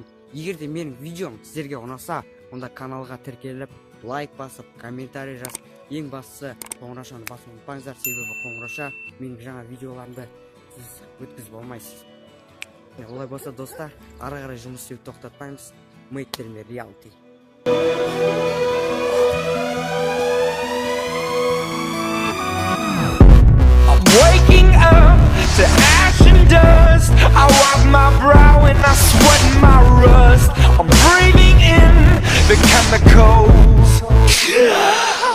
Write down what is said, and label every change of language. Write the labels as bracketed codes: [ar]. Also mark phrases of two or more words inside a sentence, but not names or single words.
[kk] Егер де менің видеом сіздерге ұнаса, онда каналға тіркеліп, лайк басып, комментарий жазып, ең бастысы қоңырашаны басып ұмытпаңыздар. Себебі қоңыраша менің жаңа видеоларымды сіз өткізіп болмайсыз. Олай болса достар, ары қарай жұмыс істеуді тоқтатпаймыз. [en] Make them a reality. I'm waking up to ash and dust. I wipe my brow and I sweat my rust. I'm breathing in the chemicals.